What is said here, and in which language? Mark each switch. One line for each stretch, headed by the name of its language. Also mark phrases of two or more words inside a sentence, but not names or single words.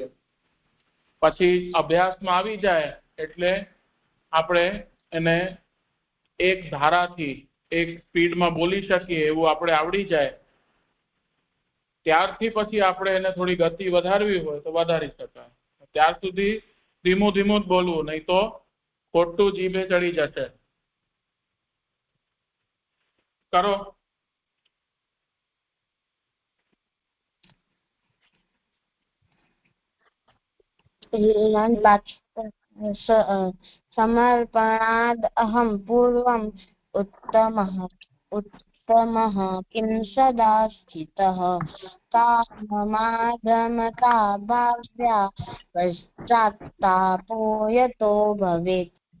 Gujarati: પછી અભ્યાસમાં આવી જાય એટલે આપણે એને એક ધારાથી એક સ્પીડમાં બોલી શકીએ એવું આપણે આવડી જાય, ત્યારથી પછી આપણે એને થોડી ગતિ વધારવી હોય તો વધારી શકાય. ત્યાર સુધી ધીમું ધીમું જ બોલવું, નહીં તો ખોટું જીભે ચડી જશે. કરો.
Sanskrit: समर्पणाद् अहं पूर्वम् उत्तमः किं सदा स्थितः काममागमता भाव्या पश्चात्तापो यतो भवेत्।